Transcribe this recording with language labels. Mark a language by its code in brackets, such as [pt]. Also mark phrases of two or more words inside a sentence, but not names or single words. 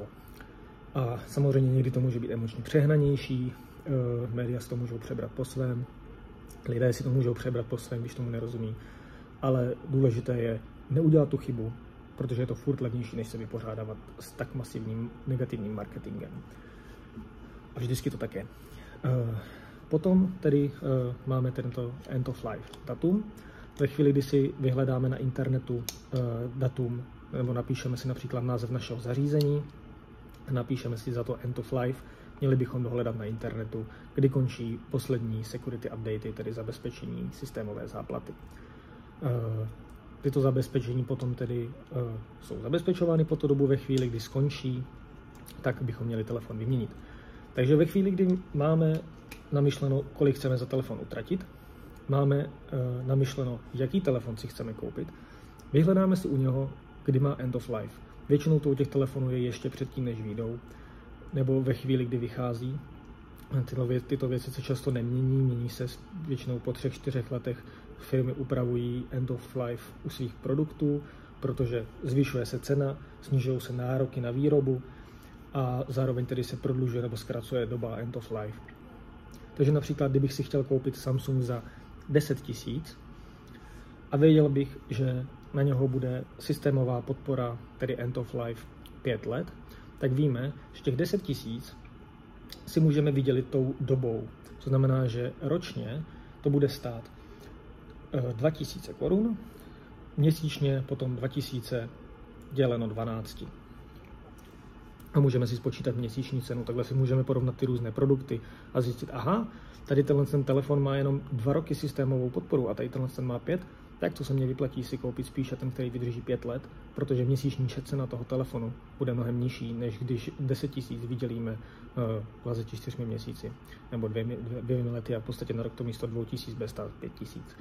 [cs] A samozřejmě někdy to může být emočně přehnanější, média si to můžou přebrat po svém, lidé si to můžou přebrat po svém, když tomu nerozumí. Ale důležité je neudělat tu chybu, protože je to furt levnější, než se vypořádávat s tak masivním negativním marketingem. A vždycky to tak je. Potom tedy máme tento [en] end of life [cs] datum. Ve chvíli, kdy si vyhledáme na internetu datum, nebo napíšeme si například název našeho zařízení, napíšeme si za to [en] end of life, [cs] měli bychom dohledat na internetu, kdy končí poslední security updaty, tedy zabezpečení systémové záplaty. Tyto zabezpečení potom tedy jsou zabezpečovány po tu dobu. Ve chvíli, kdy skončí, tak bychom měli telefon vyměnit. Takže ve chvíli, kdy máme namyšleno, kolik chceme za telefon utratit, máme namyšleno, jaký telefon si chceme koupit, vyhledáme si u něho, kdy má [en] end of life. [cs] Většinou to u těch telefonů je ještě předtím, než vyjdou, nebo ve chvíli, kdy vychází. Tyto věci se často nemění, mění se většinou po 3-4 letech. Firmy upravují [en] end of life [cs] u svých produktů, protože zvyšuje se cena, snižují se nároky na výrobu a zároveň tedy se prodlužuje nebo zkracuje doba [en] end of life. [cs] Takže například, kdybych si chtěl koupit Samsung za 10 000 a věděl bych, že na něho bude systémová podpora, tedy [en] end of life [cs] 5 let, tak víme, že těch 10 000 si můžeme vydělit tou dobou. To znamená, že ročně to bude stát 2000 korun, měsíčně potom 2000 děleno 12. A můžeme si spočítat měsíční cenu, takhle si můžeme porovnat ty různé produkty a zjistit, aha, tady ten telefon má jenom 2 roky systémovou podporu a tady ten má 5, tak to se mně vyplatí si koupit spíše ten, který vydrží 5 let, protože měsíční cena toho telefonu bude mnohem nižší, než když 10 000 vydělíme 24 měsíci nebo 2 lety a v podstatě na rok to místo 2000 bude stát 5000.